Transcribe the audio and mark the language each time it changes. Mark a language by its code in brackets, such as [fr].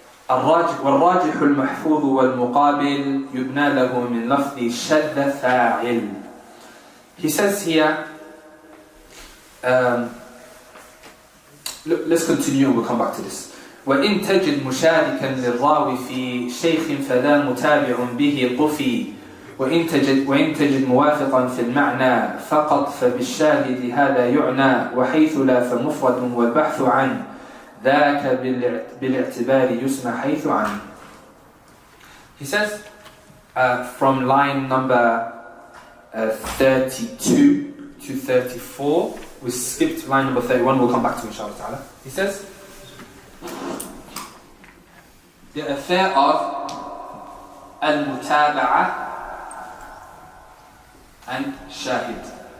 [ar] والراجح المحفوظ والمقابل يبنى له من لفظ شذ فاعل. [en] He says here, let's continue and we'll come back to this. [ar] وإن تجد مشاركا للراوي في شيخ فلا متابع به طفي وإن تجد موافقا في المعنى فقط فبالشاهد هذا يعنى وحيث لا فمفرد والبحث عن ذاك بالاعتبار يسمى حيث عن. [en] He says from line number 32 to 34, we skipped line number 31, we'll come back to inshallah ta'ala. He says the affair of al-mutaba'ah and shahid.